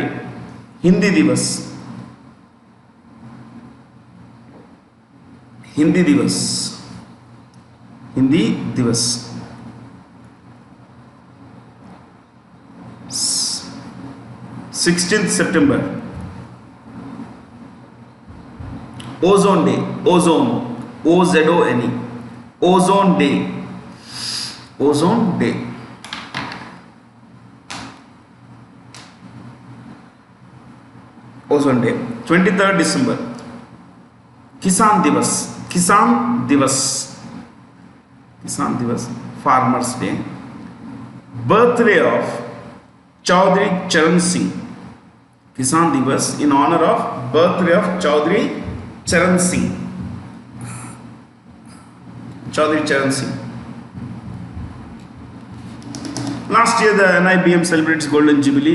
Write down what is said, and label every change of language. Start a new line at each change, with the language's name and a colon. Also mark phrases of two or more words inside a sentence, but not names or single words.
English: Hindi Divas. Hindi Divas. Hindi Divas. 16th September. Ozone Day. Ozone. O-Z-O-N-E. Ozone Day. Ozone Day. Ozone Day. 23rd December. Kisan Divas. Kisan Divas. Kisan Divas. Farmers Day. Birthday of Chaudhry Charan Singh. Kisan Divas in honor of birthday of Chaudhry Charan Singh. Chaudhry Charan Singh. Last year the NIBM celebrates Golden Jubilee.